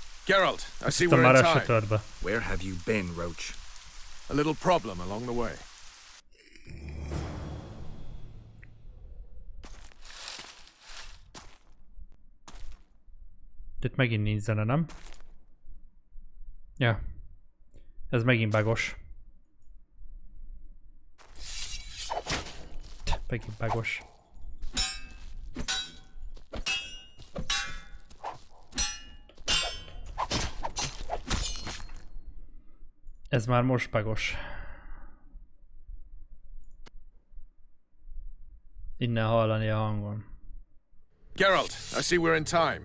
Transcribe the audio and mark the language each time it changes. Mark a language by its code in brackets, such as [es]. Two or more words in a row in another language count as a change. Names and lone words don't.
[en] Geralt, I see [hu] Aztán [en] we're [hu] már [en] in [hu] ez se [en] time. [hu] tört be. [en] Where have you been, Roach? A little problem along the way. [hu] Itt megint nincs zene, nem? Ja. Ez megint bugos. Megint bugos. Ez már most bugos. Innen hallani a hangon. [en] Geralt, I see we're in time.